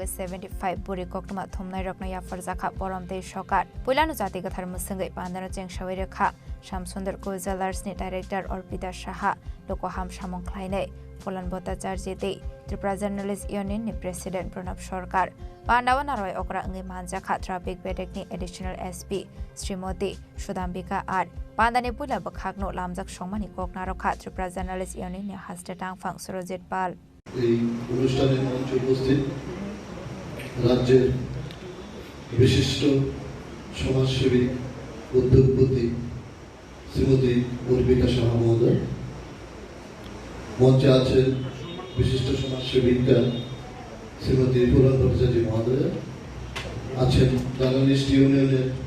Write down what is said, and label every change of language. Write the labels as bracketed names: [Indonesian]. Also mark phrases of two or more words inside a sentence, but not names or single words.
[Kok Borok] 75 buri koktuma thumnai rokna ya farzakha boramtei shokar pulanu jati gathar musangai pandana chengshawai rekha Shamsundar Co Jewelers ni director Orpita Saha Lokoham Samung Khlainai Phulan Bhattacharya tei Tripura Journalist Union ni President Pranab Sarkar Pandawa narwai okra ngai manjakha traffic bedek ni [English] additional SP [Kok Borok] Srimoti Sudhambika ar Pandani pula bakhakno lamjak songmani kokna rokha Tripura Journalist Union ni haste tangphang Surojit Pal [Bangla] এই অনুষ্ঠানের মঞ্চে উপস্থিত রাজ্যের বিশিষ্ট সমাজসেবী উদ্যোগপতি শ্রীমতী অর্পিতা সাহা মহোদয় মঞ্চে আছেন বিশিষ্ট সমাজসেবিকা শ্রীমতী ফুলন ভট্টাচার্য মহোদয় আছেন জার্নালিস্ট ইউনিয়নের